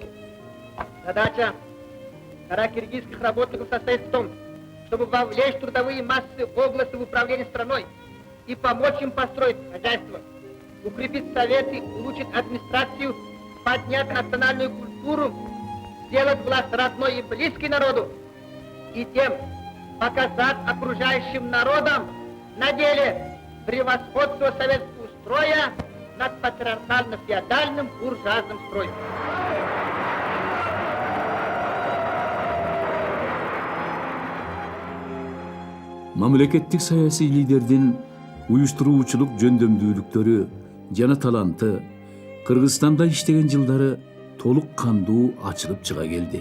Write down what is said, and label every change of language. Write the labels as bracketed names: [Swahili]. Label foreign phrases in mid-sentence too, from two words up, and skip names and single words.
[Russian] Задача каракиргизских работников состоит в том, чтобы вовлечь трудовые массы области в управление страной и помочь им построить хозяйство, укрепить советы, улучшить администрацию, поднять национальную культуру, сделать власть родной и близкой народу, и тем показать окружающим народам на деле превосходство советского строя над патриархально-феодальным буржуазным строем. [Kyrgyz] Мамлекеттик саясий лидердин уюштуруучулук жөндөмдүүлүктөрү жана таланты Кыргызстанда иштеген жылдары толук кандуу ачылып чыга келди.